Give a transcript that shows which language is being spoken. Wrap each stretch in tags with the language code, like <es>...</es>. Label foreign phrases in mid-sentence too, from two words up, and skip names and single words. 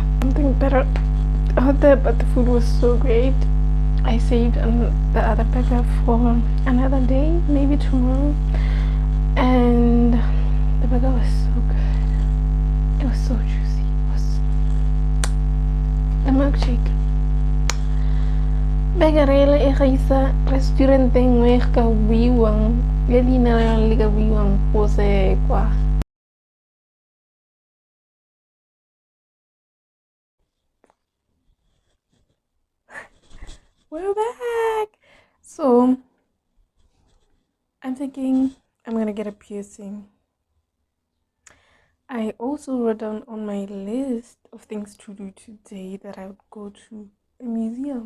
<en>Something better out there, but the food was so great. I saved the other burger for another day, maybe tomorrow, and the burger was so good. It was so juicy. It was the milkshake.</en> <tn>Begarela e gaisa restaurant engwe ka buiwang le leina la le ka buiwang go se kwa.</tn> <en>We're back. So I'm thinking I'm gonna get a piercing. I also wrote down on my list of things to do today that I would go to a museum.</en>